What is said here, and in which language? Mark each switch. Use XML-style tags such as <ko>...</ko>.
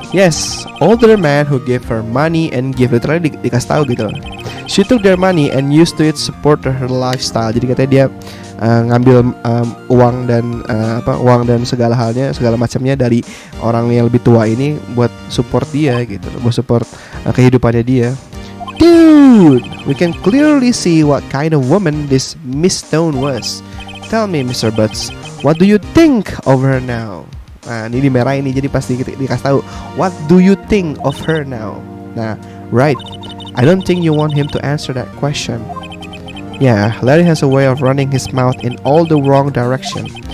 <en>Yes, older man who gave her money and give, literally</en> <id>dikasih tahu gitu.</id> <en>She took their money and used to it support her lifestyle.</en> <id>Jadi katanya dia ngambil uang dan segala halnya, segala macamnya dari orang yang lebih tua ini buat support dia gitu, buat support kehidupannya dia.</id> <en>Dude, we can clearly see what kind of woman this Miss Stone was. Tell me, Mr.</en> <id>Butts,</id> <en>what do you think of her now?</en> <id>Nah, ini di merah ini, jadi pasti dikasih tahu.</id> <en>What do you think of her now? Nah, right. I don't think you want him to answer that question. Yeah, Larry has a way of running his mouth in all the wrong direction.</en>